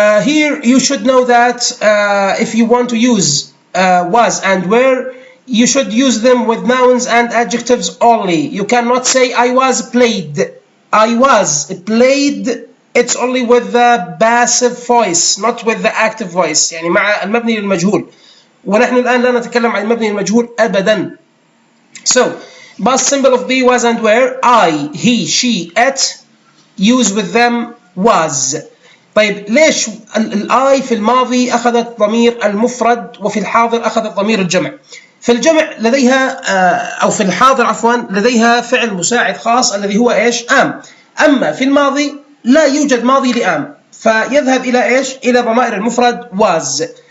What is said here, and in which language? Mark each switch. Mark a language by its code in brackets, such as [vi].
[en] Here you should know that if you want to use was and were, you should use them with nouns and adjectives only. You cannot say I was played. I was played. It's only with the passive voice, not with the active voice. [ar] يعني مع المبني للمجهول. ونحن الآن لا نتكلم عن المبني للمجهول أبدا. [en] So, past symbol of be was and were. I, he, she, it. Use with them was. [ar] طيب ليش I في الماضي أخذت ضمير المفرد وفي الحاضر أخذت ضمير الجمع؟ في الجمع لديها أو في الحاضر عفوا لديها فعل مساعد خاص الذي هو إيش؟ am. أما في الماضي لا يوجد ماضي لام، فيذهب إلى إيش؟ إلى ضمائر المفرد was.